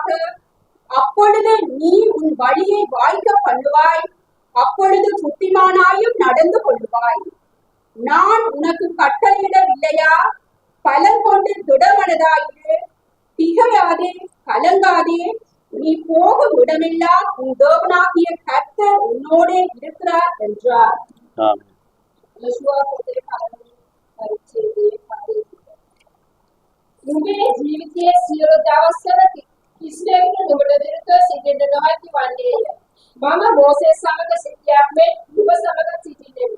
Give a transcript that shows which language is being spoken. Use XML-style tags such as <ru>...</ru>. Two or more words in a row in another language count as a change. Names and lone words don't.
<ta>அப்பொழுது நீ உன் வழியை வாய்க்க பண்ணுவாய், அப்பொழுது புத்திமானாயும் நடந்து கொள்வாய். நான் உனக்கு கட்டளையிடவில்லையா? பலன் கொண்டு திடமனதாயிரு, திகையாதே, கலங்காதே. நீ போகும் இடமெல்லாம் உன் தேவனாகிய கர்த்தர் உன்னோடே இருக்கிறார் என்றார்.</ta> <si>නුඹේ ජීවිතයේ සියලු දවස්වල කිසිවෙකුට නුඹට විරුද්ධව සිටින්න නොහැකි වන්නේය. මම මෝසෙස් සමග සිටියක් මෙන් නුඹ සමග සිටින්නෙමි.</si>